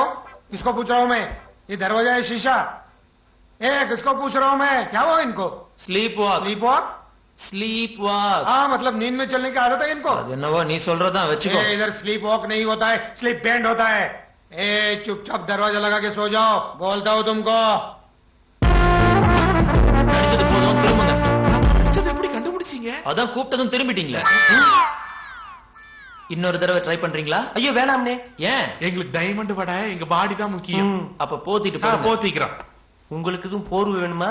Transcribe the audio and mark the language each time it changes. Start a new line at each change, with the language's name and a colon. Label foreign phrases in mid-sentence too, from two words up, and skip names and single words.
Hindi: किसको पूछ रहा हूँ मैं? ये दरवाजा है शीशा. किसको पूछ रहा हूँ मैं? क्या हुआ इनको?
English: sleep walk. sleep walk? sleep walk.
Hindi: हाँ, मतलब नींद में चलने की आदत है इनको.
Tamil: அது என்னவோ நீ சொல்றதான் வச்சுக்கோ.
Hindi: इधर
English: sleep walk
Hindi: नहीं होता है,
English: sleep band
Hindi: होता है. चुपचाप दरवाजा लगा के सो जाओ. बोलता हूँ तुमको.
Tamil: நினைச்சது போதும், திரும்புங்க. எப்படி கண்டுபிடிச்சீங்க? அதான் கூப்பிட்டதும் திரும்பிட்டீங்களே. இன்னொரு தடவை ட்ரை பண்றீங்களா? ஐயோ வேணாம்னே. ஏன்? எங்களுக்கு டைமண்ட் வட எங்க பாடி தான் முக்கியம். அப்ப போத்திட்டு போங்க. போத்திக்கிறோம். உங்களுக்கு எதுவும் போர்வு வேணுமா?